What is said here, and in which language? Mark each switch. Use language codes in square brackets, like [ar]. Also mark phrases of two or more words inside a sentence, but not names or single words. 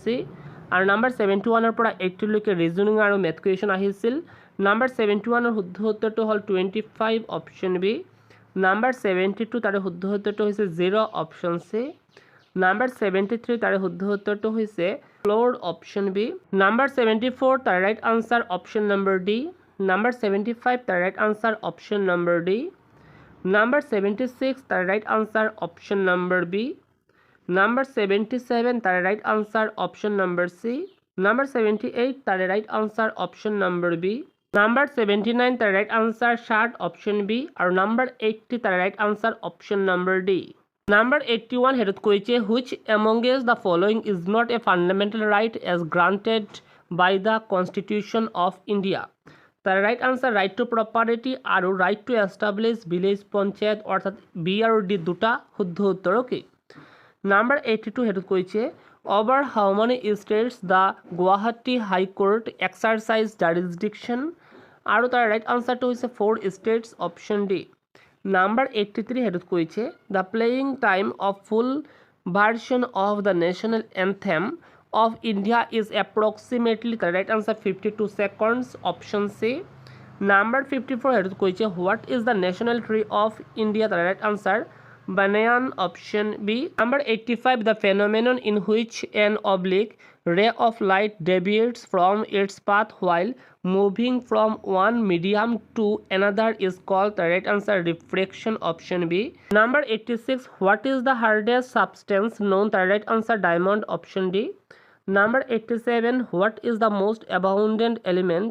[as] আৰু number 71 ৰ পৰা 80 লৈকে ৰিজনিং আৰু [en] math question [as] আহিছিল number 71 ৰ শুদ্ধ উত্তৰটো হল 25 [en] option B. [as] number 72 তাৰে শুদ্ধ উত্তৰটো হৈছে 0 [en] option C. [as] number 73 তাৰে শুদ্ধ উত্তৰটো হৈছে [en] floor option B. number 74 তাৰে right answer option number D. number 75 তাৰে right answer option number D. number 76 তাৰে right answer option number B. number 77 তাৰে right answer option number C. number 78 তাৰে right answer option number B. number 79 the right answer shirt option B আৰু number 80 the right answer option number D. number 81 [as] হেতুত কইছে [en] which amongst the following is not a fundamental right as granted by the Constitution of India তার right answer right to property আর right to establish village panchayat [as] অর্থাৎ বি আর ডি দুটা শুদ্ধ উত্তৰ [en] okay number 82 [as] হেতু কৈছে [en] over how many states the Guwahati High Court exercise jurisdiction [as] আৰু তাৰ [en] রাইট আনসারটো হৈছে 4 states option D number 83 [as] হেতু কৈছে [en] দ্য playing time of full version of the national anthem of India is approximately the right answer 52 seconds option C number 54 [as] হেতু কৈছে [en] what is the national tree of India the right answer banyan option B number 85 the phenomenon in which an oblique ray of light deviates from its path while moving from one medium to another is called the right answer refraction option B number 86 what is the hardest substance known the right answer diamond option D number 87 what is the most abundant element